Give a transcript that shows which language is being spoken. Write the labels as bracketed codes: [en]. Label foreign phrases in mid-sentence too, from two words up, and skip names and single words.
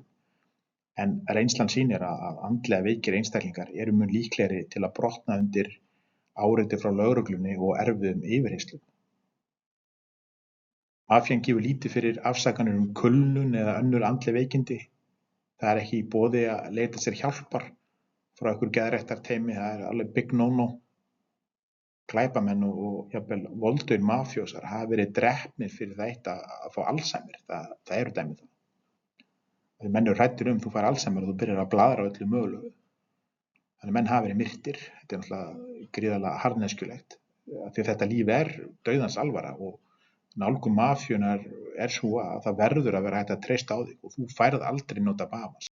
[is] En reynslan sýnir að andlega veikir einstaklingar eru mun líklegri til að brotna undir áreiti frá lögreglunni og erfiðum yfirheyrslum. Mafían gefur lítið fyrir afsakanir kulnun eða önnur andleg veikindi. Það er ekki í boði að leita sér hjálpar frá einhver geðræktarteymi, það er alveg [en] big no-no. [is] Glæpamenn og jafnvel voldugir mafjósar hafa verið drepnir fyrir það að fá Alzheimer, það eru dæmi það. Þegar menn eru hræddir þú fær Alzheimer og þú byrjar að blaðra á öllu mögulegu. Þannig menn hafa verið myrtir, þetta er náttúrulega gríðarlega harðneskjulegt, því þetta líf er dauðans alvara og nálgun mafíunnar er svo að það verður að vera hægt að treysta á þig og þú færð aldrei nota bafans.